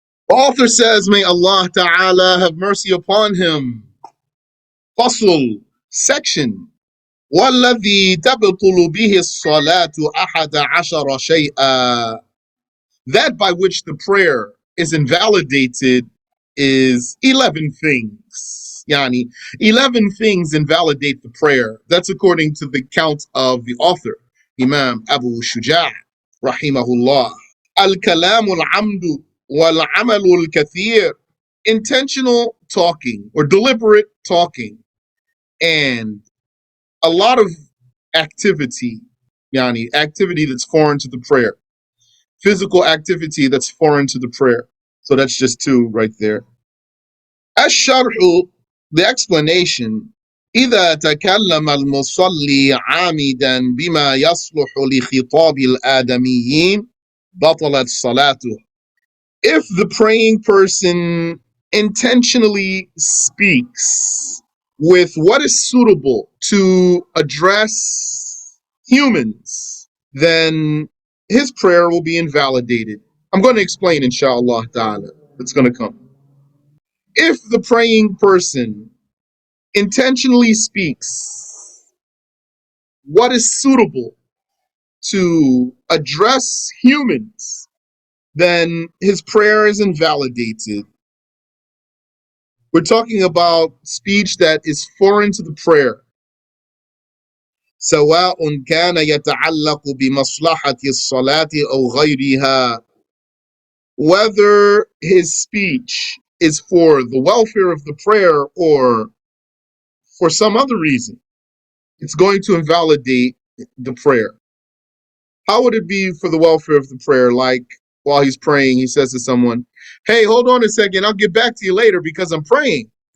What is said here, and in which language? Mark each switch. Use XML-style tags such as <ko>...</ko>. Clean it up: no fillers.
<en>Author says, may Allah Ta'ala have mercy upon him. Fasl, section.</en> <ar>وَالَّذِي تَبْطُلُ بِهِ الصَّلَاةُ أَحَدَ عَشَرَ شَيْئًا.</ar> <en>That by which the prayer is invalidated is 11 things. Yani, 11 things invalidate the prayer. That's according to the count of the author, Imam Abu Shuja', rahimahullah.</en> <ar>Al-kalamu al-amdu wal-amalu al-kathir.</ar> <en>Intentional talking or deliberate talking and a lot of activity, yani activity that's foreign to the prayer. Physical activity that's foreign to the prayer. So that's just two right there. Ash-sharhu, the explanation.</en> <ar>إذا تكلم المصلي عامدا بما يصلح لخطاب الآدميين بطلت صلاته.</ar> <en>If the praying person intentionally speaks with what is suitable to address humans, then his prayer will be invalidated. I'm going to explain, inshallah ta'ala. It's going to come. If the praying person intentionally speaks what is suitable to address humans, then his prayer is invalidated. We're talking about speech that is foreign to the prayer.</en> <ar>سواء كان يتعلق بمصلحة الصلاة أو غيرها.</ar> <en>Whether his speech is for the welfare of the prayer or for some other reason, it's going to invalidate the prayer. How would it be for the welfare of the prayer? Like while he's praying, he says to someone, hey, hold on a second, I'll get back to you later because I'm praying.</en>